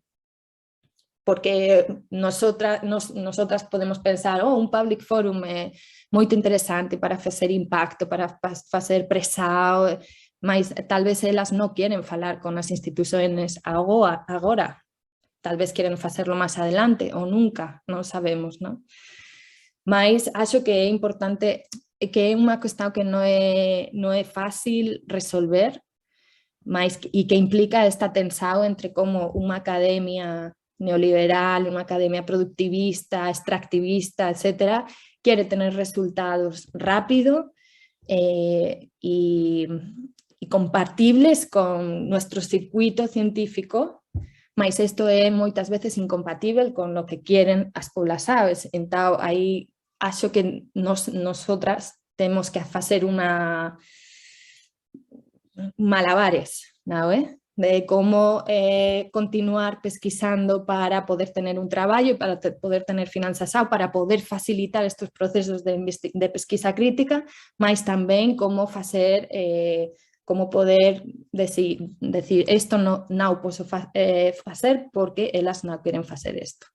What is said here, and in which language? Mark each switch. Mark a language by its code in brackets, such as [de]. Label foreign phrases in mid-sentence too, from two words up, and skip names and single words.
[gl] Porque nosotras podemos pensar, un [en] public forum [gl] é moito interesante para facer impacto, para facer pressão, mas talvez elas non queren falar con as instituições agora, talvez queren facerlo máis adelante ou nunca, non sabemos, non? Mas acho que é importante, que é unha cuestión que non é fácil resolver, e que implica esta tensão entre como unha academia neoliberal, unha academia productivista, extractivista, etc., [es] quiere tener resultados rápido y compatibles con nuestro circuito científico, [gl] mas isto é moitas veces incompatible [es] con lo que quieren [gl] as poblacións. Entón, aí acho que nosotras temos que facer malabares, non é? De como continuar pesquisando para poder tener un traballo e para poder tener financiación, para poder facilitar estes procesos de pesquisa crítica, mas tamén como facer, como poder decir isto non posso facer porque elas non queren facer isto.